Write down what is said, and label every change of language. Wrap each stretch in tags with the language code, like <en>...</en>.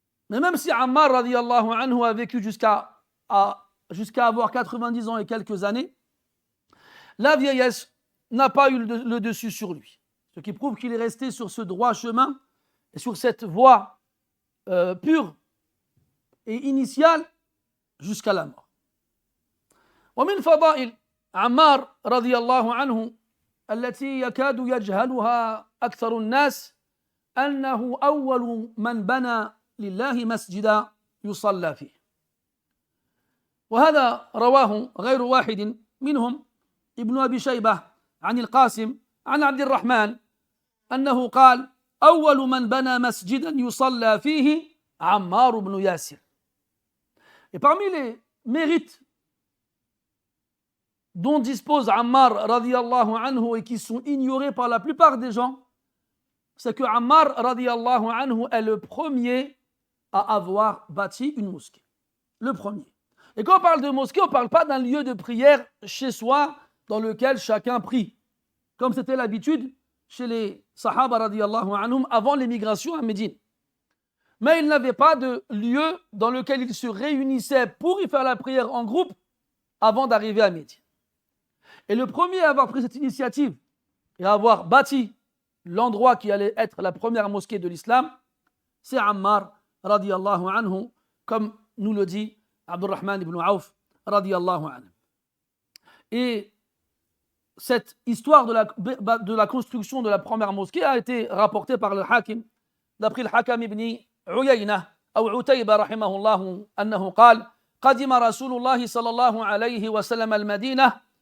<fr>Mais même si Ammar radiyallahu anhu a vécu jusqu'à avoir 90 ans et quelques années, la vieillesse n'a pas eu le dessus sur lui. Ce qui prouve qu'il est resté sur ce droit chemin et sur cette voie pure et initiale jusqu'à la mort.</fr> <ar>ومن فضائل عمار رضي الله عنه التي يكاد يجهلها أكثر الناس أنه أول من بنى لله مسجدا يصلى فيه. وهذا رواه غير واحد منهم ابن أبي شيبة عن القاسم عن عبد الرحمن أنه قال أول من بنى مسجدا يصلى فيه عمار بن ياسر.</ar> <fr>Et parmi les mérites dont dispose Ammar radiyallahu anhu et qui sont ignorés par la plupart des gens, c'est que Ammar radiyallahu anhu est le premier à avoir bâti une mosquée. Le premier. Et quand on parle de mosquée, on ne parle pas d'un lieu de prière chez soi dans lequel chacun prie, comme c'était l'habitude chez les Sahaba radiyallahu anhum avant l'émigration à Médine. Mais ils n'avaient pas de lieu dans lequel ils se réunissaient pour y faire la prière en groupe avant d'arriver à Médine. Et le premier à avoir pris cette initiative et à avoir bâti l'endroit qui allait être la première mosquée de l'islam, c'est Ammar radiyallahu anhu, comme nous le dit Abdurrahman ibn Auf radiyallahu anhu. Et cette histoire de la construction de la première mosquée a été rapportée par le Hakim, d'après le Hakam ibn Uyayna, ou Utayba rahimahullah,</fr> <ar>أنه قال قدم رسول الله صلى الله عليه وسلم المدينة</ar>